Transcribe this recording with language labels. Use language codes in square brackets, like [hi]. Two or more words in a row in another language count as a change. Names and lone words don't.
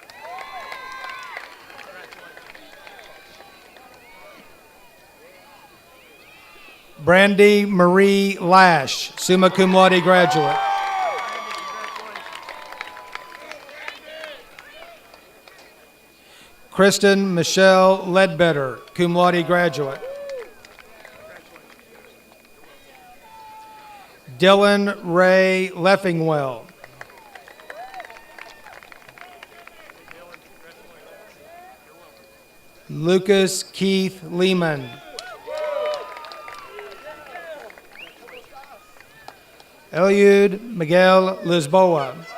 [en] Brandy Marie Lash, [la] summa cum laude graduate. [en] Kristen Michelle Ledbetter, [la] cum laude [en] graduate. Dylan Ray Leffingwell. Lucas Keith Lehman. Eliud Miguel Lisboa.